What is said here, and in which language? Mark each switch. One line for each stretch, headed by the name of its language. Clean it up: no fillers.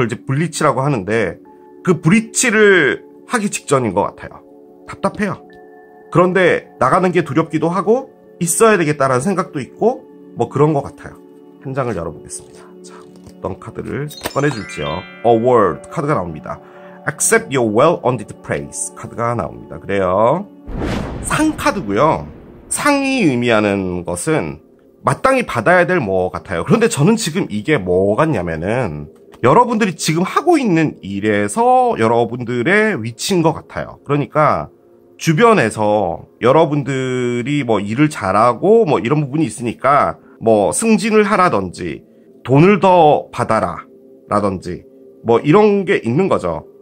Korean: 그걸 이제 블리치라고 하는데 그 블리치를 하기 직전인 것 같아요. 답답해요. 그런데 나가는 게 두렵기도 하고 있어야 되겠다라는 생각도 있고 그런 것 같아요. 한 장을 열어보겠습니다. 자, 어떤 카드를 꺼내줄지요. Award 카드가 나옵니다.
English: Accept your well-earned praise
Korean: 카드가 나옵니다. 그래요. 상 카드고요. 상이 의미하는 것은 마땅히 받아야 될 뭐 같아요. 그런데 저는 지금 이게 뭐 같냐면은 여러분들이 지금 하고 있는 일에서 여러분들의 위치인 것 같아요. 그러니까 주변에서 여러분들이 일을 잘하고 이런 부분이 있으니까 승진을 하라든지 돈을 더 받아라 라든지 이런 게 있는 거죠.